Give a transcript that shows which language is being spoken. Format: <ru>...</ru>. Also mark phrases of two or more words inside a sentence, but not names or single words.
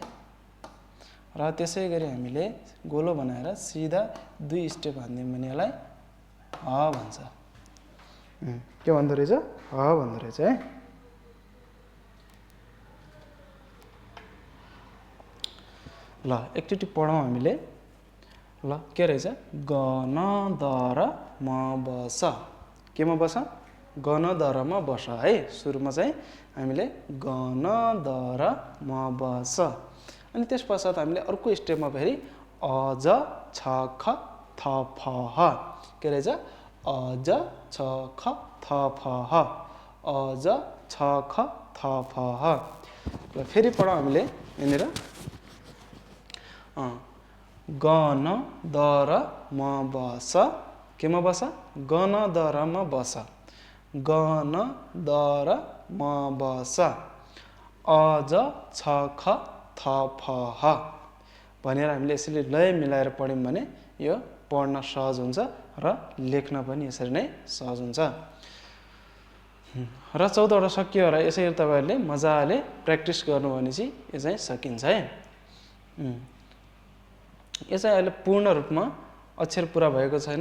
<ne>र त्यसै गरी हामीले गोलो बनाएर सिधा 2 स्टेप हान्दियौँ भने यसलाई ह भन्छ। के भन्दो रहेछ? ह भन्दो रहेछ है। ल एकचोटि पढौँ हामीले। ल के रहेछ? ग न द र म ब स। केमा बस? ग न द र म बस है। सुरुमा चाहिँ हामीले ग न द र म ब स। अनि त्यस पश्चात हामीले अर्को स्टेपमा फेरि अ ज छ ख थ फ ह। के रहेछ? अ ज छ ख थ फ ह। अ ज छ ख थ फ ह। ल फेरि पढौँ हामीले यहाँनिर। ग न द र म ब स। केमा बस? ग न द र म बस। ग न द र म ब स। अ ज छ ख थ फ ह भनेर हामीले यसरी लय मिलाएर पढ्यौँ भने यो पढ्न सहज हुन्छ र लेख्न पनि यसरी नै सहज हुन्छ। र 14 वटा सकियो र यसरी तपाईँहरूले मजाले प्र्याक्टिस गर्नुभयो भने चाहिँ यो चाहिँ सकिन्छ है। यो चाहिँ अहिले पूर्ण रूपमा अक्षर पुरा भएको छैन।</ne>